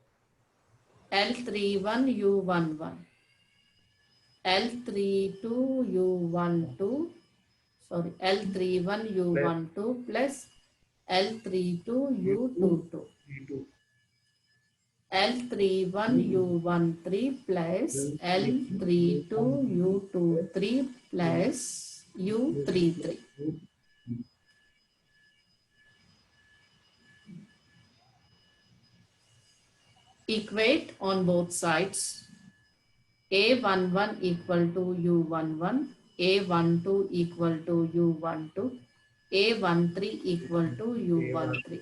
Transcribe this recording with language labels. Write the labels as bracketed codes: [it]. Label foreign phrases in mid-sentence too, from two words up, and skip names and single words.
[en] L31, U11, L32, U12, sorry, L31, plus U12 plus L32, U2 U22, U2 L31, U13 plus L3 L32, U23 plus U33. Equate on both sides. A11 equal to U11, A12 equal to U12, A13 equal to U13,